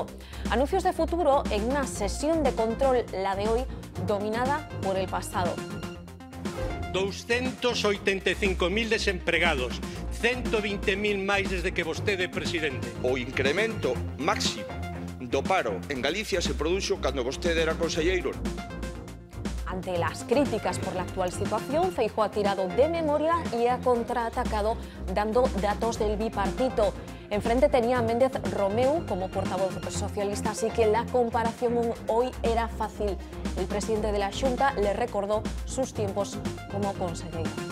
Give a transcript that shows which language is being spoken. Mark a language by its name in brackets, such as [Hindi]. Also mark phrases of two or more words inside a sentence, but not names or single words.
[Spanish] Anuncios de futuro en una sesión de control, la de hoy, dominada por el pasado. [Galician] 285.000 desempregados, 120.000 máis desde que vostede é presidente. O incremento máximo do paro en Galicia se produxo cando vostede era conselleiro. [Spanish] Ante las críticas por la actual situación, Feijóo ha tirado de memoria y ha contraatacado dando datos del bipartito. Enfrente tenía a Méndez Romeu como portavoz socialista, así que la comparación hoy era fácil. El presidente de la Xunta le recordó sus tiempos como consejero.